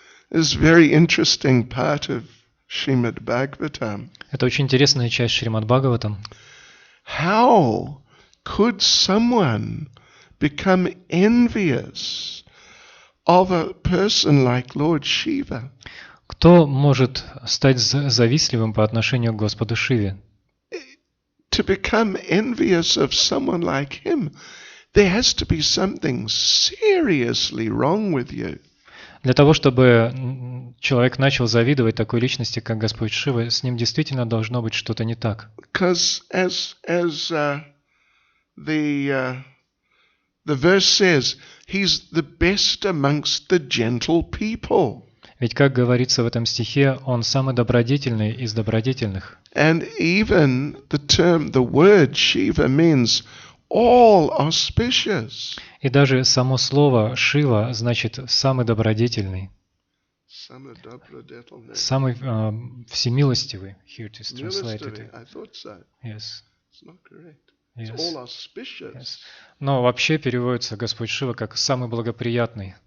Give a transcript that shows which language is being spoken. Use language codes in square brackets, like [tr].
[en] This is a very interesting part of Srimad Bhagavatam. [ru] Это очень интересная часть Шримад Бхагаватам. [en] How could someone become envious of a person like Lord Shiva? [ru] Кто может стать завистливым по отношению к Господу Шиве? [en] To become envious of someone like him, there has to be something seriously wrong with you. [ru] Для того, чтобы человек начал завидовать такой личности, как Господь Шива, с ним действительно должно быть что-то не так. [en] Because as the verse says, he's the best amongst the gentle people. [ru] Ведь, как говорится в этом стихе, он самый добродетельный из добродетельных. [en] And even the word Shiva means all auspicious. [ru] И даже само слово Шива значит самый добродетельный. Самый добродетельный. Самый всемилостивый. [en] Here it is translated. Military, I thought so. Yes. It's not correct. It's Yes. all auspicious. Yes. [ru] Но вообще переводится Господь Шива как самый благоприятный.